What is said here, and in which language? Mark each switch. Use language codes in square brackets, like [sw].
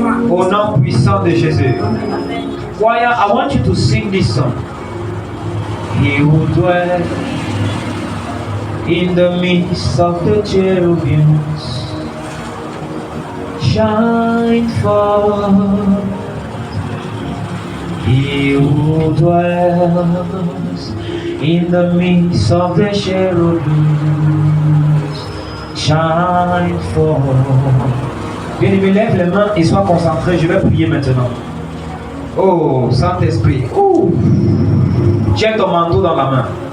[fr] Au nom puissant de Jésus. [en] Choir, I want you to sing this song. He who dwells in the midst of the cherubims shine forth. He who dwells in the midst of the cherubims shine forth. [fr] Bien-aimé, lève les mains et sois concentré. Je vais prier maintenant. Oh, Saint-Esprit. Tiens ton manteau dans la main.